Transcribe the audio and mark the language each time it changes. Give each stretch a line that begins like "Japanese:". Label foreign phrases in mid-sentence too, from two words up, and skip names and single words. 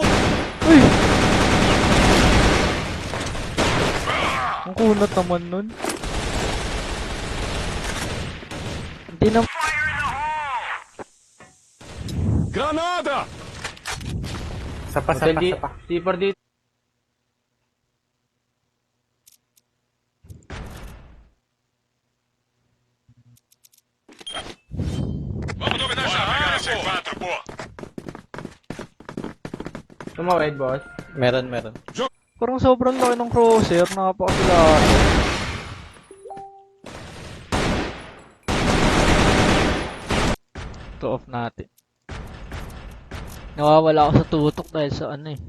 Filipino: Uy! Ang kunat naman nun. Hindi na... Granada! Sapa. T4 dito.
Portuguese: Vamos dominar essa área, C4, pô!
Filipino: Tumawid, boss. Meron. Parang sobrang laki ng crosshair. Napakasila. Ito off natin. Nawawala ako sa tutok dahil sa ano eh.